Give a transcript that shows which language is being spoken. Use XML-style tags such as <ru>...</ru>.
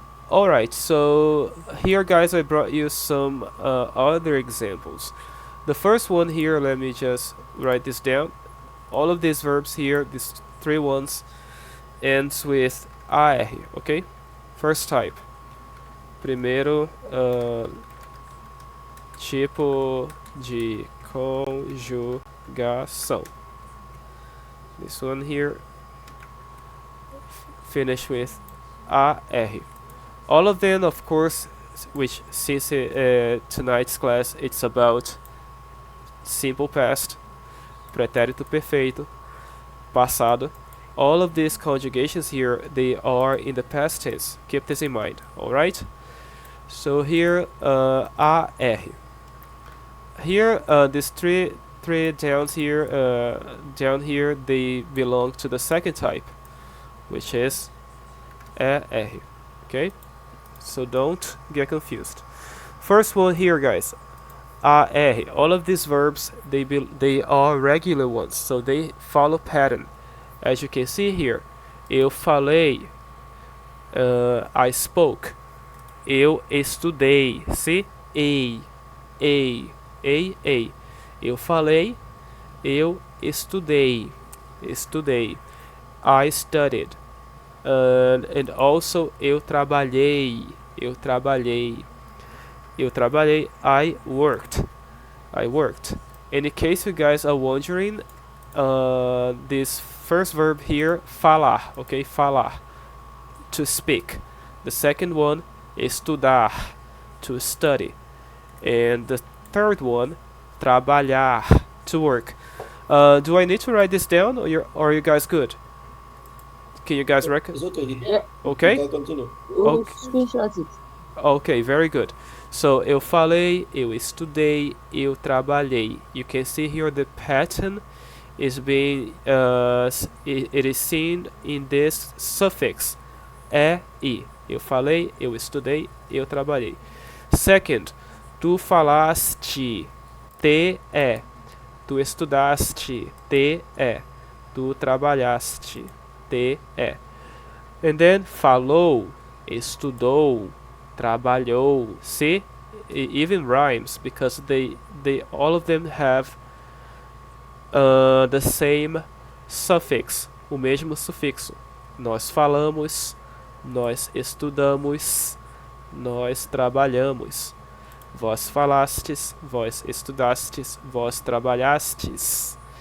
<en>Alright, so here guys I brought you some other examples. The first one here, let me just write this down. All of these verbs here, these three ones, ends with AR, okay? First type.</en> <pt>Primeiro tipo de conjugação.</pt> <en>This one here, finish with AR. All of them, of course, which since tonight's class it's about simple past,</en> <pt>pretérito perfeito, passado.</pt> <en>All of these conjugations here, they are in the past tense. Keep this in mind, alright? So here, AR. Here, these three down here, they belong to the second type, which is ER. Okay? So don't get confused. First one here, guys. AR. All of these verbs, they are regular ones, so they follow pattern. As you can see here,</en> <pt>eu falei,</pt> <en>I spoke,</en> <pt>eu estudei,</pt> <en>see? Ei, ei, ei, ei.</en> <pt>Eu falei, eu estudei, estudei.</pt> <en>I studied. And also,</en> <pt>eu trabalhei, eu trabalhei. Eu trabalhei,</pt> <en>I worked, I worked. And in case you guys are wondering, this first verb here, falar, okay, falar, to speak. The second one, estudar, to study. And the third one, trabalhar, to work. Do I need to write this down, or are you guys good? Can you guys reckon? It's okay. Yeah. Okay? You can continue. We'll Okay. screenshot it. Okay, very good. So,</en> <pt>eu falei, eu estudei, eu trabalhei.</pt> <en>You can see here the pattern is being, it is seen in this suffix, e.</en> <pt>Eu falei, eu estudei, eu trabalhei.</pt> <en>Second,</en> <pt>tu falaste, te. Tu estudaste, te. Tu trabalhaste, te.</pt> <en>And then,</en> <pt>falou, estudou, trabalhou.</pt> <en>See, it even rhymes because they all of them have the same suffix,</en> <pt>o mesmo sufixo. Nós falamos, nós estudamos, nós trabalhamos. Vós falastes, vós estudastes, vós trabalhastes.</pt>